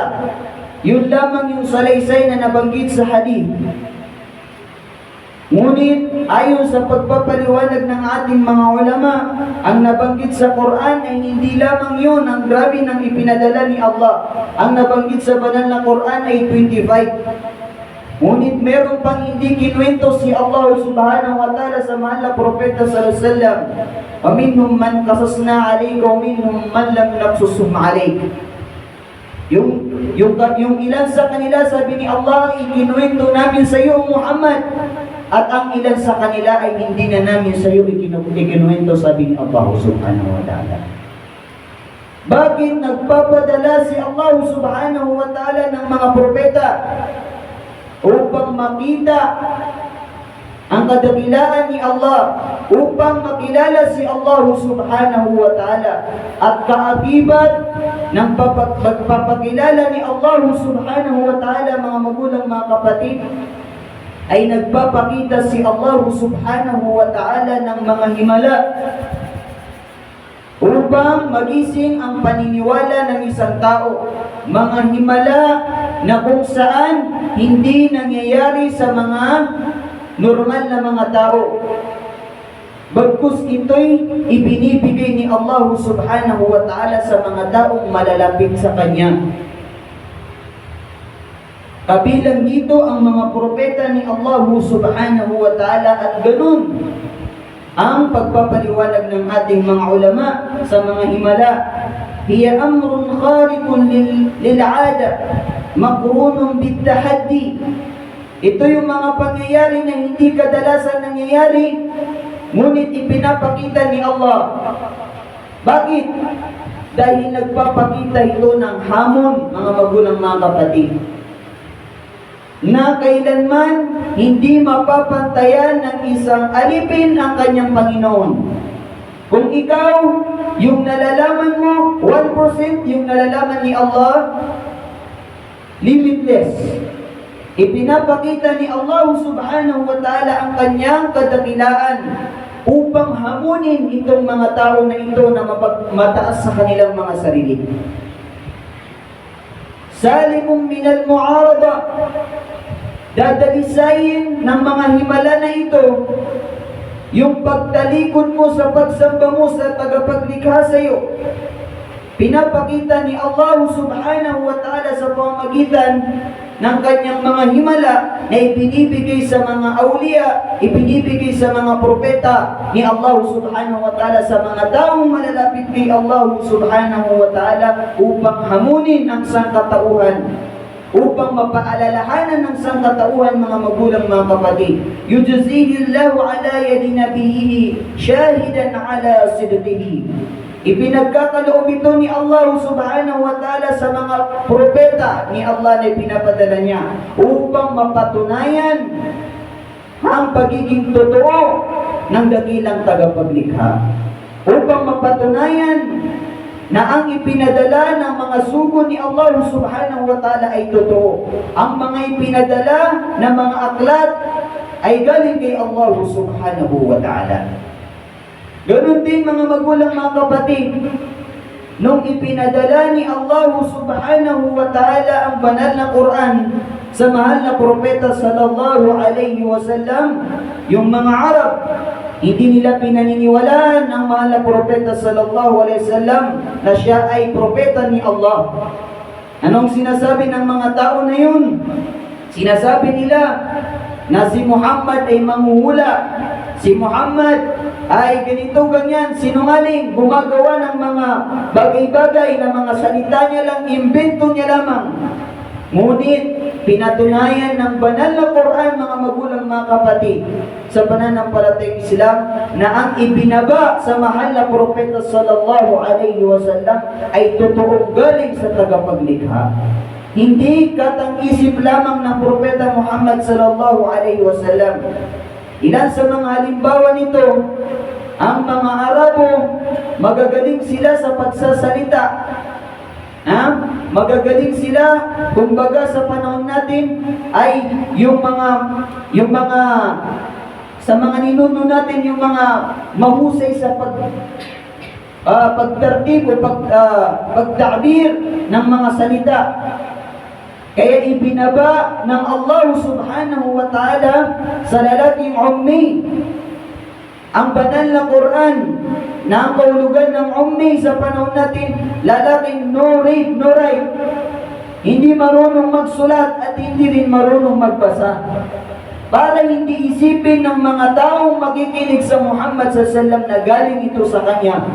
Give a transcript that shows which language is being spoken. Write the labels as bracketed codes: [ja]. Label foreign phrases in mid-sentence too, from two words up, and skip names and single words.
[tl] Yun lamang yung salaysay na nabanggit sa hadith. Ngunit ayon sa pagpapaliwanag ng ating mga ulama, ang nabanggit sa Quran ay hindi lamang yun ang grabe ng ipinadala ni Allah. Ang nabanggit sa banal na Quran ay 25. Ngunit meron pang hindi kinuwento si Allah [ar] سبحانه وتعالى [tl] sa mahal na propeta [ar] صلى الله عليه وسلم. وَمِنْهُمْ مَنْ قَصَصْنَا عَلَيْكَ وَمِنْهُمْ مَنْ لَمْ نَقْصُصْهُمْ عَلَيْكَ. [tl] Yung ilan sa kanila, sabi ni Allah, ikinuwento namin sa iyo Muhammad. At ang ilan sa kanila ay hindi na namin sa iyo ikinuwento, sabi ni Allah [ar] سبحانه وتعالى. [tl] Bakit nagpapadala si Allah [ar] سبحانه وتعالى [tl] ng mga propeta? Upang makita ang kadakilaan ni Allah, upang makilala si Allah [ar] سبحانه وتعالى, [tl] at kaakibat ng pagpapakilala ni Allah [ar] سبحانه وتعالى, [tl] mga magulang, mga kapatid, ay nagpapakita si Allah [ar] سبحانه وتعالى [tl] ng mga himala upang magising ang paniniwala ng isang tao. Mga himala na kung saan hindi nangyayari sa mga normal na mga tao. Bagkus ito'y ibinibigay ni Allah [ar] سبحانه وتعالى [tl] sa mga taong malalapit sa Kanya. Kabilang dito ang mga propeta ni Allah [ar] سبحانه وتعالى, [tl] at ganun ang pagpapaliwanag ng ating mga ulama sa mga himala. [ar] هي أمر خارق للعادة مقرون بالتحدي. [tl] Ito yung mga pangyayari na hindi kadalasan nangyayari, ngunit ipinapakita ni Allah. Bakit? Dahil nagpapakita ito ng hamon, mga magulang, mga kapatid, na kailanman hindi mapapantayan ng isang alipin ang kanyang Panginoon. Kung ikaw, yung nalalaman mo, 1% yung nalalaman ni Allah, limitless. Ipinapakita ni Allah [ar] سبحانه وتعالى [tl] ang kanyang kadakilaan upang hamunin itong mga tao na ito na mataas sa kanilang mga sarili. [ar] سالم من المعارضة. [tl] Dadalisayin ng mga himala na ito yung pagtalikod mo sa pagsamba mo sa tagapaglikha sa iyo. Pinapakita ni Allah [ar] سبحانه وتعالى [tl] sa pamamagitan ng kanyang mga himala na ibinibigay sa mga awliya, ibinibigay sa mga propeta ni Allah [ar] سبحانه وتعالى, [tl] sa mga taong malalapit kay Allah [ar] سبحانه وتعالى [tl] upang hamunin ang sangkatauhan, upang mapaalalahanan ng sangkatauhan, mga magulang, mga kapatid. [ar] يجريه الله على يدي نبيه شاهدا على صدقه. [tl] Ipinagkakaloob ito ni Allah [ar] سبحانه وتعالى [tl] sa mga propeta ni Allah na ipinapadala niya upang mapatunayan ang pagiging totoo ng dakilang tagapaglikha, upang mapatunayan na ang ipinadala ng mga sugo ni Allah subhanahu wa ta'ala ay totoo. Ang mga ipinadala ng mga aklat ay galing kay Allah [ar] سبحانه وتعالى. [tl] Ganun din, mga magulang, mga kapatid, nung ipinadala ni Allah [ar] سبحانه وتعالى [tl] ang banal na Quran sa mahal na propeta [ar] صلى الله عليه وسلم, [tl] yung mga Arab, hindi nila pinaniniwalaan ang mahal na propeta [ar] صلى الله عليه وسلم [tl] na siya ay propeta ni Allah. Anong sinasabi ng mga tao na yun? Sinasabi nila na si Muhammad ay manghuhula, si Muhammad ay ganito ganyan, sinungaling, gumagawa ng mga bagay-bagay na mga salita niya lang, imbento niya lamang. Ngunit pinatunayan ng banal na Quran, mga magulang, mga kapatid, sa pananampalatayang Islam, na ang ibinaba sa mahal na propeta [ar] صلى الله عليه وسلم [tl] ay totoong galing sa tagapaglikha. Hindi katang-isip lamang ng propeta Muhammad [ar] صلى الله عليه وسلم. [tl] Ilan sa mga halimbawa nito, ang mga Arabo, magagaling sila sa pagsasalita. Magagaling sila, kumbaga sa panahon natin, ay sa mga ninuno natin, yung mga mahusay sa pagtartib o pagtabir ng mga salita. Kaya ibinaba ng Allah [ar] سبحانه وتعالى [tl] sa lalaking ummi ang banal na Quran, na ang kahulugan ng ummi sa panahon natin, lalaking [en] no read, no write, [tl] hindi marunong magsulat at hindi rin marunong magbasa, para hindi isipin ng mga taong makikinig sa Muhammad [ar] صلى الله عليه وسلم [tl] na galing ito sa kanya.